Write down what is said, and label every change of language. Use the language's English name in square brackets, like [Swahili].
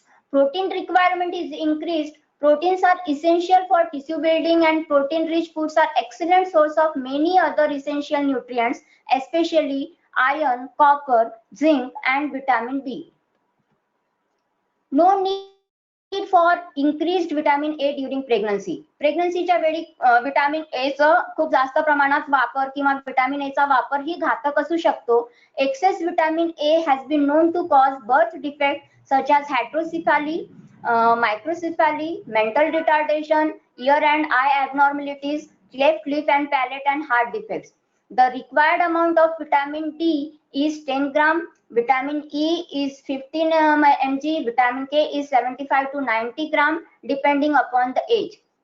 [English] Protein requirement is increased. Proteins are essential for tissue building, and protein-rich foods are excellent source of many other essential nutrients, especially iron, copper, zinc and vitamin B. No need for increased vitamin A during pregnancy. [Marathi] प्रेग्नन्सीच्या वेळी vitamin A चा खूप जास्त प्रमाणात वापर किंवा vitamin A चा वापर ही घातक असू शकतो. [English] Excess vitamin A has been known to cause birth defects such as heterocephaly, microcephaly, mental retardation, ear and eye abnormalities, cleft lip and palate and heart defects. The required amount of vitamin D is 10 gram, vitamin E is 15 mg, vitamin K is 75 to 90 gram depending upon the age.